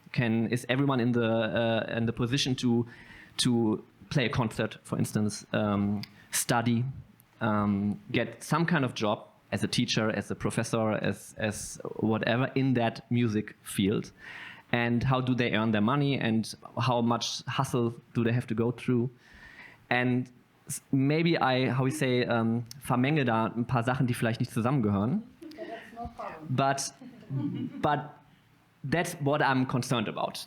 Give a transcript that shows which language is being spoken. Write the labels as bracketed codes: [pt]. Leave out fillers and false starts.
[en] Is everyone in the position to play a concert, for instance, study, get some kind of job as a teacher, as a professor, as whatever in that music field? And how do they earn their money, and how much hustle do they have to go through? And maybe [de] vermenge da ein paar Sachen, die vielleicht nicht zusammengehören. [en] But that's what I'm concerned about.